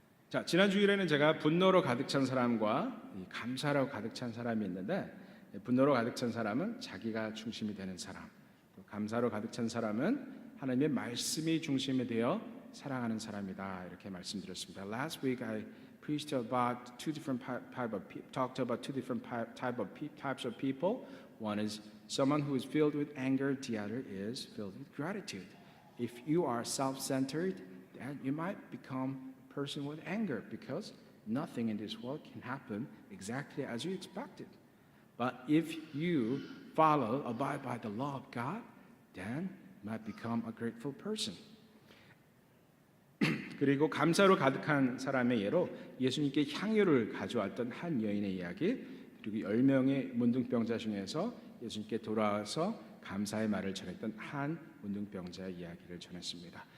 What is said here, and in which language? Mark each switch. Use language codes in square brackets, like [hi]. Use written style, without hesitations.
[ko] 자, 지난 주일에는 제가 분노로 가득 찬 사람과 이 감사로 가득 찬 사람이 있는데, 분노로 가득 찬 사람은 자기가 중심이 되는 사람, 또 감사로 가득 찬 사람은 하나님의 말씀이 중심이 되어 사랑하는 사람이다, 이렇게 말씀드렸습니다. [en] Last week I preached about talked about two different types of people. One is someone who is filled with anger. The other is filled with gratitude. If you are self-centered, then you might become a person with anger because nothing in this world can happen exactly as you expected. But if you abide by the law of God, then you might become a grateful person. [ko] 그리고 감사로 가득한 사람의 예로 예수님께 향유를 가져왔던 한 여인의 이야기, 그리고 10명의 문둥병자 중에서 예수님께 돌아와서 감사의 말을 전했던 한 문둥병자의 이야기를 전했습니다.